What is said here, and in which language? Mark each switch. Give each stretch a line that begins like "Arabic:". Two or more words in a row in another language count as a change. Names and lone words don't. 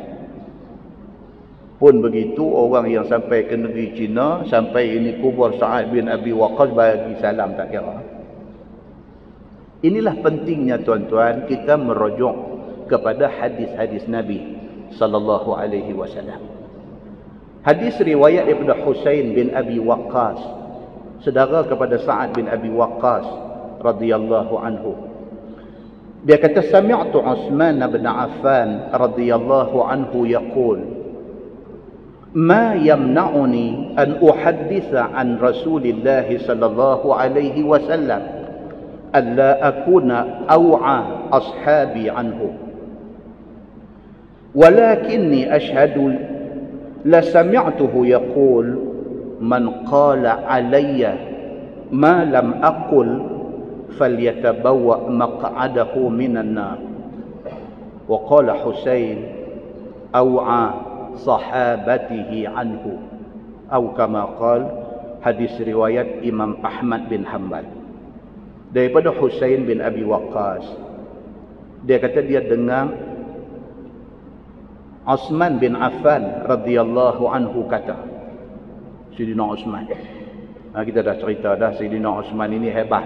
Malay: Pun begitu, orang yang sampai ke negeri China, sampai ini kubur Sa'ad bin Abi Waqqas, bagi salam tak kira. Inilah pentingnya tuan-tuan kita merujuk kepada hadis-hadis Nabi
Arabic: صلى الله عليه وسلم.
Malay: Hadis riwayat daripada Husain bin Abi Waqqas, saudara kepada Sa'ad bin Abi Waqqas
Arabic: رضي الله عنه. Dia kata, سمعت عثمان بن عفان رضي الله عنه يقول, ما يمنعني أن أحدث عن رسول الله صلى الله عليه وسلم ألا أكون أوعى أصحابي عنه ولكني أشهد لسمعته يقول من قال علي ما لم أقل فليتبوأ مقعده من النار. وقال حسين أوعى صحابته عنه, atau كما قال,
Malay: hadis riwayat Imam Ahmad bin Hanbal daripada Husain bin Abi Waqqas. Dia kata dia dengar Uthman bin Affan
Arabic: رضي الله عنه
Malay: kata, Sayyidina Uthman, kita dah cerita dah, Sayyidina Uthman ini hebat.